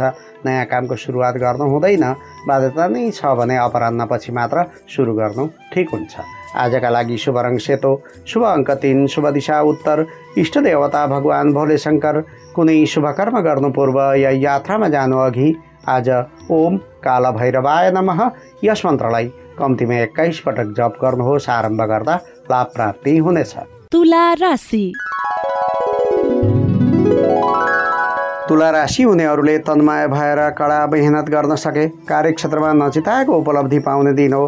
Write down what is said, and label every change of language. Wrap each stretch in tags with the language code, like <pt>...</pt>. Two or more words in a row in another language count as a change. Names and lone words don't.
<ne>नयाँ कामको सुरुवात गर्नु हुँदैन। बाध्यता नै छ भने अपराह्नपछि मात्र सुरु गर्नु ठिक हुन्छ। आजका लागि शुभ रङ सेतो, शुभ अङ्क 3, शुभ दिशा उत्तर, इष्ट देवता भगवान भोले शङ्कर। कुनै शुभ कर्म गर्नु पूर्व या यात्रामा जानु अघि आज</ne> <sa>ओम काल भैरवाय नमः</sa> <ne>यस मन्त्रलाई कम्तीमा 21 पटक जप गर्नुहोस्। आरम्भ गर्दा लाभ प्राप्ति हुनेछ। तुला राशि। तुला राशि हुनेहरूले तन्मय भएर कडा मेहनत गर्न सके कार्यक्षेत्रमा नचिताएको उपलब्धि पाउने दिन हो।</ne>